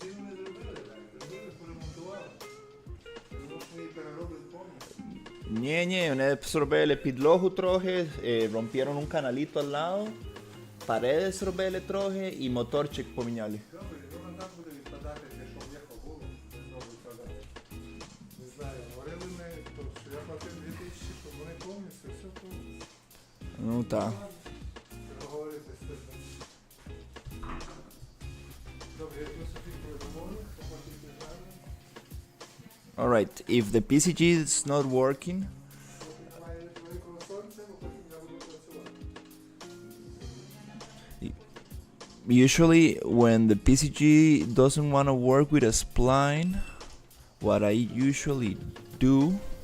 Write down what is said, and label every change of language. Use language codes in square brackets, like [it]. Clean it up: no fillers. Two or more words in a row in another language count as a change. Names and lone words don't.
[uk] Ні, вони зробили підлогу трохи, [es] rompieron un canalito al lado, paredes [uk] зробили трохи і моторчик поміняли. Ну так. [en] Alright, if the PCG is not working, usually when the PCG doesn't want to work with a spline, what I usually do